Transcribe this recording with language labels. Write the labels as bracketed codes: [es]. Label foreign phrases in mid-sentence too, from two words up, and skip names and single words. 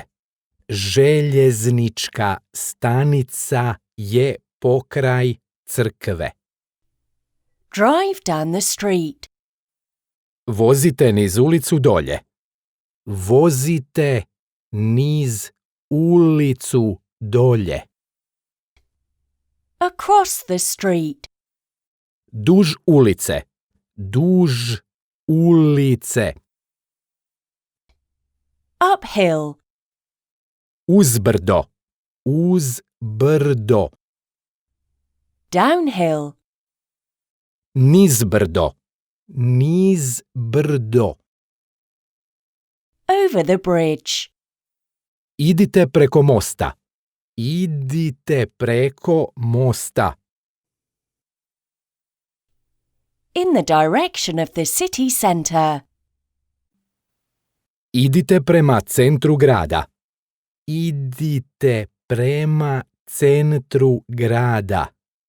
[hr] Željeznička stanica je pokraj crkve. [en] Drive down the street. [hr] Vozite niz ulicu dolje. Vozite niz ulicu dolje. [en] Across the street. [hr] Duž ulice. Duž ulice. [en] Uphill. [hr] Uzbrdo. Uzbrdo. [en] Downhill. [hr] Nizbrdo. Nizbrdo. [en] Over the bridge. [hr] Idite preko mosta. Idite preko mosta. [en] In the direction of the city centre. [hr] Idite prema centru grada. Idite prema centru grada.